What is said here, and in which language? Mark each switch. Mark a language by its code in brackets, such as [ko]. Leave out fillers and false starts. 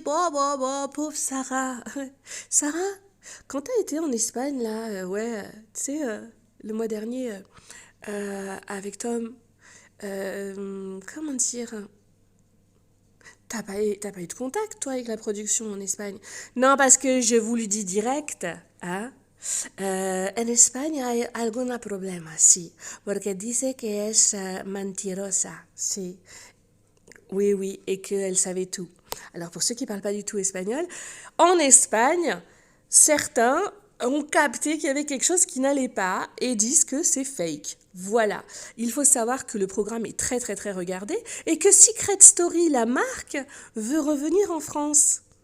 [fr] Bon, pauvre Sarah. Sarah, quand t'as été en Espagne, là, ouais, tu sais, le mois dernier, avec Tom, comment dire? T'as pas eu de contact, toi, avec la production en Espagne? Non, parce que je vous le dis direct, hein? [es] En España hay algún problema, sí, porque dice que es mentirosa, sí. [fr] Oui, oui, et qu'elle savait tout. Alors pour ceux qui ne parlent pas du tout espagnol, en Espagne, certains ont capté qu'il y avait quelque chose qui n'allait pas et disent que c'est fake. Voilà. Il faut savoir que le programme est très très très regardé et que Secret Story, la marque, veut revenir en France.